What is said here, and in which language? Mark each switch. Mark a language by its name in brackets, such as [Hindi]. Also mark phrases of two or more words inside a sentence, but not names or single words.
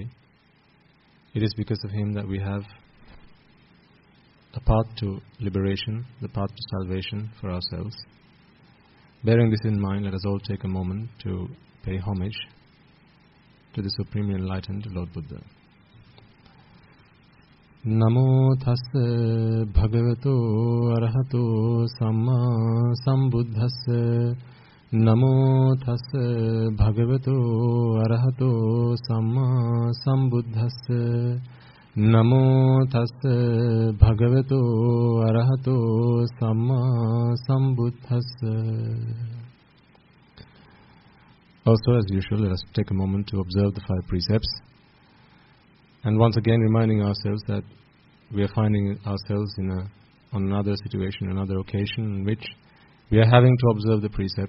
[English] It is because of him that we have a path to liberation, the path to salvation for ourselves. Bearing this in mind, let us all take a moment to pay homage to the Supremely Enlightened Lord Buddha. [Pali] Namo tassa bhagavato arahato samma sambuddhassa. Namo tassa bhagavato arahato samma sambuddhassa. Namo tassa bhagavato arahato samma sambuddhassa. [English] Also, as usual, let us take a moment to observe the 5 precepts. And once again reminding ourselves that we are finding ourselves on another situation, another occasion in which we are having to observe the precepts.